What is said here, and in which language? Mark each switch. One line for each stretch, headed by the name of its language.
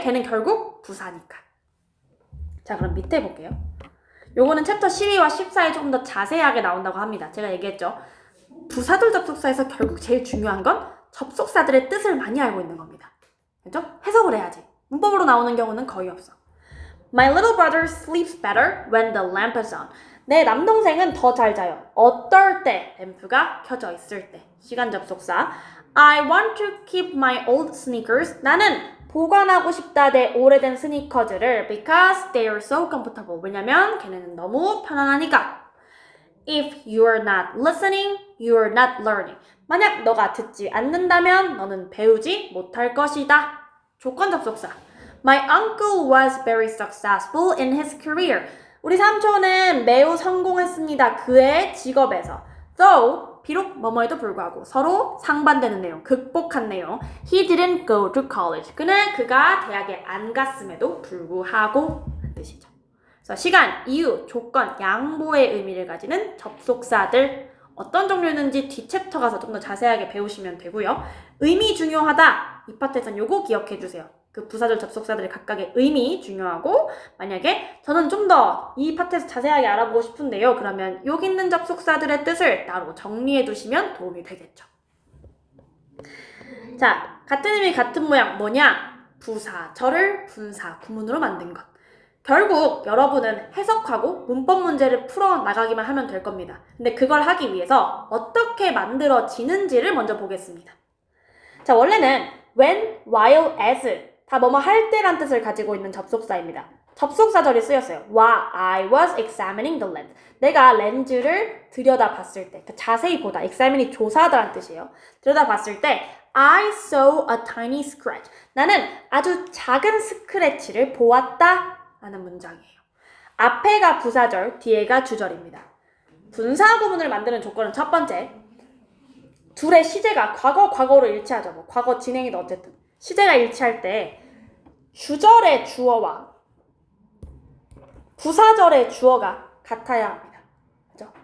Korean: 걔는 결국 부사니까. 자, 그럼 밑에 볼게요. 요거는 챕터 12와 14에 조금 더 자세하게 나온다고 합니다. 제가 얘기했죠. 부사절 접속사에서 결국 제일 중요한 건 접속사들의 뜻을 많이 알고 있는 겁니다. 그렇죠? 해석을 해야지. 문법으로 나오는 경우는 거의 없어.
English: My little brother sleeps better when the lamp is on.
Korean: 내 남동생은 더 잘 자요. 어떨 때? 램프가 켜져 있을 때. 시간 접속사.
English: I want to keep my old sneakers.
Korean: 나는 보관하고 싶다 내 오래된 스니커즈를
English: because they are so comfortable.
Korean: 왜냐면 걔네는 너무 편안하니까.
English: If you are not listening, you are not learning.
Korean: 만약 너가 듣지 않는다면 너는 배우지 못할 것이다. 조건 접속사.
English: My uncle was very successful in his career.
Korean: 우리 삼촌은 매우 성공했습니다. 그의 직업에서. Though 비록 뭐뭐에도 불구하고 서로 상반되는 내용, 극복한 내용.
English: He didn't go to college.
Korean: 그가 대학에 안 갔음에도 불구하고 한 뜻이죠. 그래서 시간, 이유, 조건, 양보의 의미를 가지는 접속사들 어떤 종류였는지 뒷챕터 가서 좀 더 자세하게 배우시면 되고요. 의미 중요하다. 이 파트에서는 요거 기억해 주세요. 그 부사절 접속사들의 각각의 의미 중요하고 만약에 저는 좀 더 이 파트에서 자세하게 알아보고 싶은데요. 그러면 여기 있는 접속사들의 뜻을 따로 정리해 두시면 도움이 되겠죠. 자, 같은 의미 같은 모양 뭐냐? 부사절을 분사 구문으로 만든 것. 결국 여러분은 해석하고 문법 문제를 풀어나가기만 하면 될 겁니다. 근데 그걸 하기 위해서 어떻게 만들어지는지를 먼저 보겠습니다. 자, 원래는 when, while, as 다 뭐뭐 할 때란 뜻을 가지고 있는 접속사입니다. 접속사절이 쓰였어요.
English: While I was examining the lens.
Korean: 내가 렌즈를 들여다봤을 때, 자세히 보다, examine이 조사하다라는 뜻이에요. 들여다봤을 때
English: I saw a tiny scratch.
Korean: 나는 아주 작은 스크래치를 보았다 라는 문장이에요. 앞에가 부사절, 뒤에가 주절입니다. 분사 구문을 만드는 조건은 첫 번째, 둘의 시제가 과거로 일치하죠. 뭐 과거 진행이든 어쨌든 시제가 일치할 때 주절의 주어와 부사절의 주어가 같아야 합니다. 그죠?